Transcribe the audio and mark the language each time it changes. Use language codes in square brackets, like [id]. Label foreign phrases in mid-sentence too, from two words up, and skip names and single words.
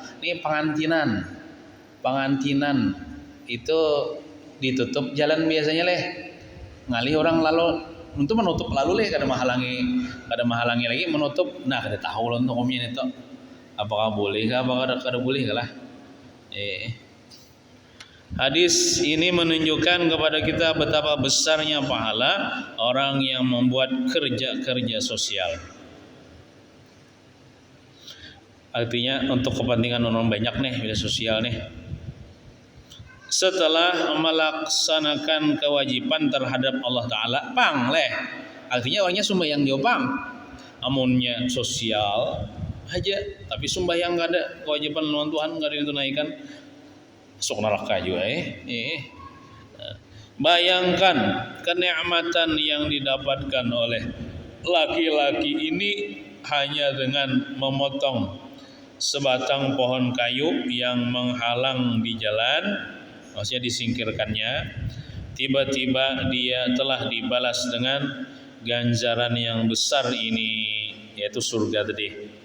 [bjn] Ini pengantinan itu ditutup jalan biasanya leh, ngalih orang lalu untuk menutup lalu leh, kada menghalangi lagi menutup. Nah, kada tahu loh hukumnya itu. Apakah boleh kah, apakah kada boleh kah lah. [id] Hadis ini menunjukkan kepada kita betapa besarnya pahala orang yang membuat kerja-kerja sosial. Artinya untuk kepentingan orang banyak nih, bila sosial nih. Setelah melaksanakan kewajiban terhadap Allah Ta'ala, [bjn] pang leh. Artinya orangnya sembahyang dia pang. Amunnya sosial aja, tapi sembahyang gak ada, kewajiban lawan Tuhan gak ada ditunaikan, masuk neraka juga. [id] Bayangkan kenikmatan yang didapatkan oleh laki-laki ini hanya dengan memotong sebatang pohon kayu yang menghalang di jalan, maksudnya disingkirkannya, tiba-tiba dia telah dibalas dengan ganjaran yang besar ini, yaitu surga tadi.